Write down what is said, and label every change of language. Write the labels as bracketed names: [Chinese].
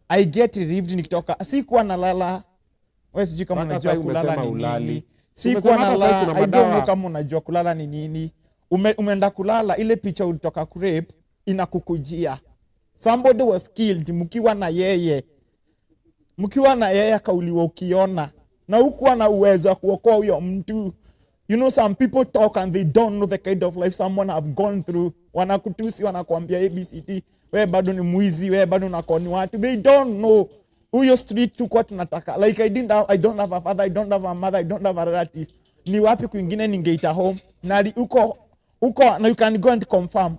[English] I get relieved [Swahili] nikitoka. Sikuwa nalala. Wewe sijui kama unajua kulala ni nini. Sikuwa nalala. [English] I don't know [Swahili] kama unajua kulala ni nini. Umeenda kulala, ile picha ulitoka kurape inakukujia. [English] Somebody was killed [Swahili] mkiwa na yeye. Kauliwa ukiona. Na hukuwa na uwezo wa kuokoa huyo mtu. [English] You know, some people talk and they don't know the kind of life someone have gone through. [Swahili] Wanakutusi, wanakuambia ABCD, wewe bado ni mwizi, wewe bado unakoni watu. [English] They don't know. [Swahili] Huyo street tu kwa tunataka. [English] Like I don't have a father, I don't have a mother, I don't have a relative. [Swahili] Ni wapi kwingine ningeita home? Na uko na [English] you can go and confirm.